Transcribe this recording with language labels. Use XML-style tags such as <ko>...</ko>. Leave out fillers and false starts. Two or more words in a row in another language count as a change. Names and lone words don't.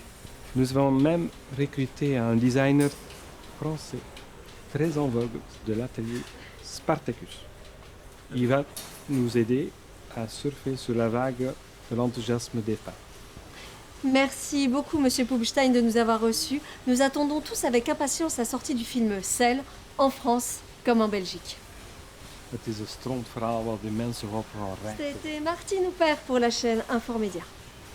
<fr>Nous avons même recruté un designer français très en vogue de l'atelier Spartacus. Il va nous aider à surfer sur la vague de l'enthousiasme des fans. Merci beaucoup, Monsieur Poepstein, de nous avoir reçus. Nous attendons tous avec impatience la sortie du film Cell, en France comme en Belgique.</fr> <nl>Het is een stront verhaal waar de mensen op gaan rijden.</nl> <fr>C'était Martine Houpert pour la chaîne Informédia.</fr>